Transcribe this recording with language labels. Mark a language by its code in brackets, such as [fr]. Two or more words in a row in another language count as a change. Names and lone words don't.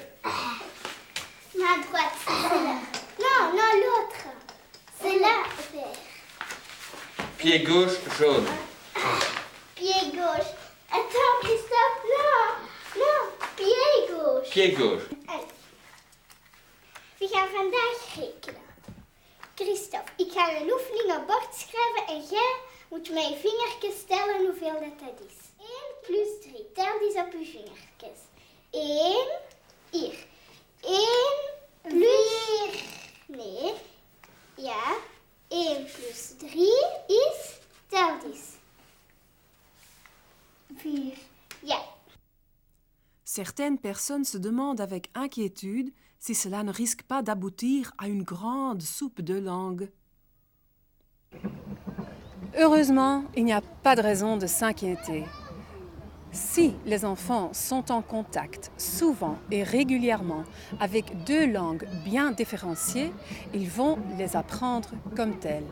[fr] ma droite c'est là non l'autre c'est là vert Pied gauche jaune. pied gauche attends Christophe non pied gauche Pied gauche. [nl] We gaan vandaag rekenen. Christophe, ik ga een oefening op bord schrijven en jij moet met je vingertjes tellen hoeveel dat is. 1 plus 3. Tel eens op je vingertjes. 1, hier. 1 plus... Nee. Ja. 1 plus 3 is... Tel eens. 4. Ja. [fr] Certaines personnes se demandent avec inquiétude si cela ne risque pas d'aboutir à une grande soupe de langues. Heureusement, il n'y a pas de raison de s'inquiéter. Si les enfants sont en contact souvent et régulièrement avec deux langues bien différenciées, ils vont les apprendre comme telles.